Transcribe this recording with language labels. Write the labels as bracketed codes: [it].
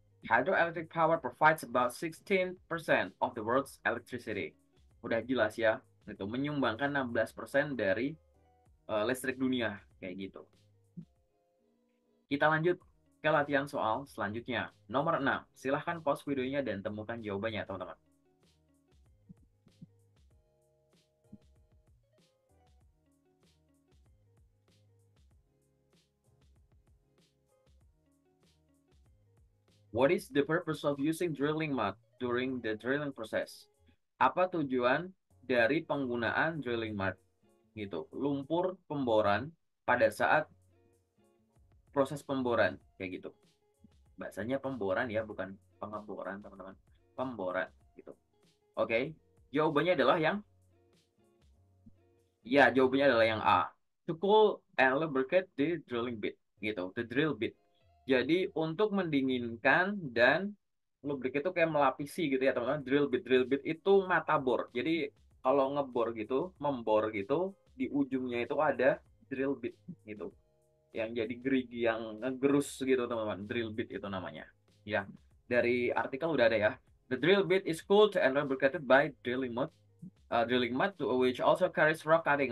[en] Hydroelectric power provides about 16% of the world's electricity. [id] Udah jelas ya. Itu menyumbangkan 16% dari listrik dunia kayak gitu. Kita lanjut ke latihan soal selanjutnya. Nomor 6. Silahkan pause videonya dan temukan jawabannya, teman-teman. [en] What is the purpose of using drilling mud during the drilling process? [id] Apa tujuan dari penggunaan drilling mud? Gitu. Lumpur pemboran pada saat proses pemboran. Kayak gitu. Bahasanya pemboran ya, bukan pengeboran, teman-teman. Pemboran. Gitu. Oke. Jawabannya adalah yang... Ya, jawabannya adalah yang A. [en] to cool and lubricate the drilling bit gitu, the drill bit. [id] Jadi untuk mendinginkan dan lubricate itu kayak melapisi gitu ya teman-teman. Drill bit itu mata bor. Jadi kalau ngebor gitu, membor gitu, di ujungnya itu ada drill bit gitu. Yang jadi gerigi yang ngegerus gitu teman-teman. Drill bit itu namanya. Ya, dari artikel udah ada ya. [en] The drill bit is cooled and lubricated by drilling mud which also carries rock cutting.